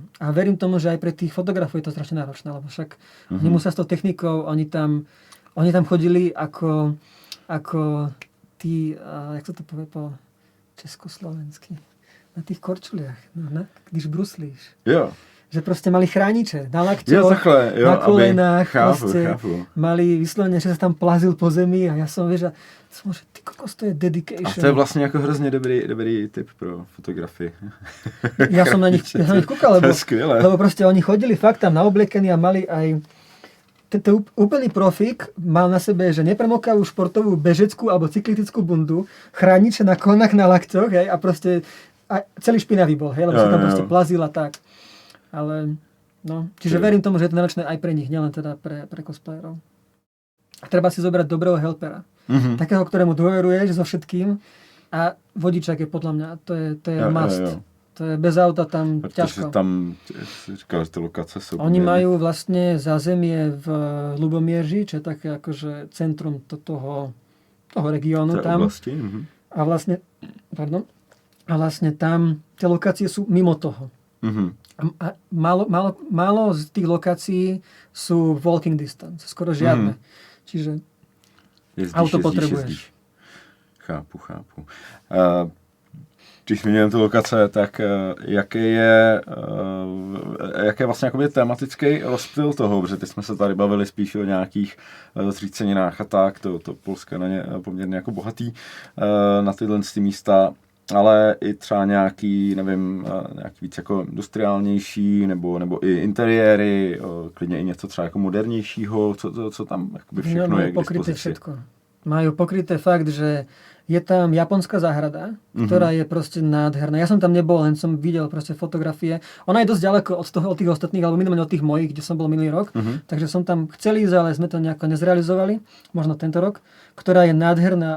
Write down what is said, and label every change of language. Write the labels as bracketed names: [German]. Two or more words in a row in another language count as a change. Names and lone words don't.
[Slovak] A verím tomu, že aj pre tých fotografov je to strašne náročné, lebo však oni musia s tou technikou, oni tam chodili ako tí, jak sa to povie po československy, na tých korčuliach, [Czech] když bruslíš. Jo. [Slovak] Že proste mali chrániče na lakťoch, na kolenách, chápu. Mali vyslovene, že sa tam plazil po zemi a ja som, vieš, že ty kokos, to je dedication. [Czech] A to je vlastně jako hrozně dobrý tip pro fotografii. [Slovak] Ja som na nich kúkal, lebo proste oni chodili fakt tam naobliekení a mali aj ten úplný profík, mal na sebe, že nepremokavú športovú bežeckú alebo cyklistickú bundu, chrániče na kolenách, na lakťoch, hej, a proste a celý špinavý bol, hej, lebo sa tam proste plazil a tak. Ale, no, čiže verím tomu, že je to náročné aj pre nich, nielen teda pre cosplayerov. A treba si zobrať dobrého helpera. Takého, ktorému dôveruješ so všetkým a vodičák je podľa mňa, to je must. To je bez auta tam [Czech] Protože [Slovak] ťažko. [Czech] tam, si říkal, že ty lokace jsou... [Slovak] Oni majú vlastne zázemie v Lubomierži, čo je také akože centrum toho regiónu tam. Oblasti. A vlastne tam tie lokácie sú mimo toho. A málo z tých lokácií sú [English] walking distance, [Slovak] skoro žiadne. Čiže auto potrebuješ. [Czech] Chápu. Když zmíníme ty lokace, tak jaký je vlastně jakoby tematický rozptyl toho, protože teď jsme se tady bavili spíš o nějakých zříceninách a tak, to Polsko na ně poměrně jako bohatý na tyhle místa, ale i třeba nějaký, nevím, nějaký víc jako industriálnější, nebo i interiéry, klidně i něco třeba jako modernějšího, co tam jakoby všechno je k dispozici. [Slovak] Majú pokryté fakt, že je tam japonská záhrada, ktorá je proste nádherná. Ja som tam nebol, len som videl proste fotografie. Ona je dosť ďaleko od tých ostatných, alebo minimálne od tých mojich, kde som bol minulý rok. Takže som tam chcel ísť, ale sme to nejako nezrealizovali. Možno tento rok. Ktorá je nádherná.